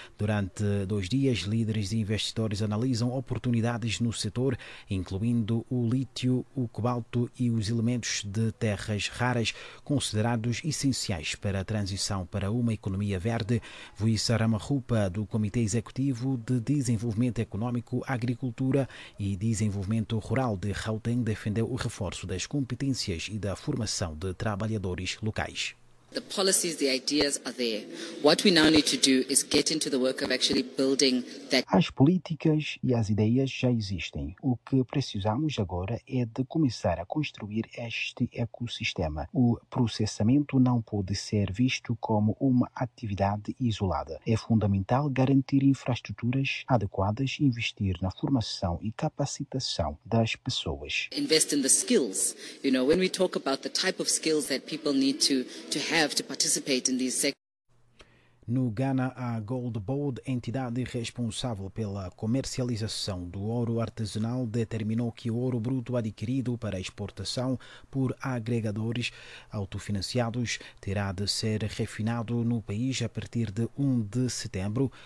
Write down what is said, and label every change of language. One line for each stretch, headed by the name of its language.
Portuguese: Durante dois dias, líderes e investidores analisam oportunidades no setor, incluindo o lítio, o cobalto e os elementos de terras raras, considerados essenciais para a transição para uma economia verde. Vuissa Ramarupa, do Comitê Executivo de Desenvolvimento Económico, Agricultura e Desenvolvimento Rural de Gauteng, defendeu o reforço das competências e da formação de trabalhadores locais.
English: The policies, the ideas are there. What we now need to do is get into the work of actually building that.
Portuguese: As políticas e as ideias já existem. O que precisamos agora é de começar a construir este ecossistema. O processamento não pode ser visto como uma atividade isolada. É fundamental garantir infraestruturas adequadas, investir na formação e capacitação das pessoas.
English: Invest in the skills. You know, when we talk about the type of skills that people need to have to participate in these sectors.
Portuguese: No Ghana, a Gold Board, entidade responsável pela comercialização do ouro artesanal, determinou que o ouro bruto adquirido para exportação por agregadores autofinanciados terá de ser refinado no país a partir de 1 de setembro.